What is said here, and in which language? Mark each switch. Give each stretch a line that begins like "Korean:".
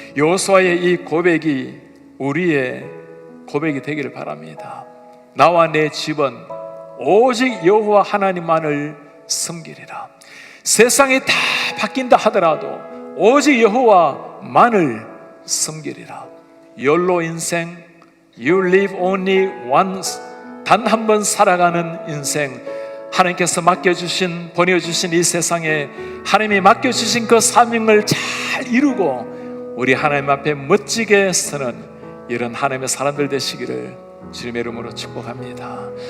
Korean: 여호수아의 이 고백이 우리의 고백이 되기를 바랍니다. 나와 내 집은 오직 여호와 하나님만을 섬기리라. 세상이 다 바뀐다 하더라도 오직 여호와만을 섬기리라. 욜로 인생,
English: You live only once.
Korean: 단 한 번 살아가는 인생, 하나님께서 맡겨주신, 보내주신 이 세상에 하나님이 맡겨주신 그 사명을 잘 이루고 우리 하나님 앞에 멋지게 서는 이런 하나님의 사람들 되시기를 주님의 이름으로 축복합니다.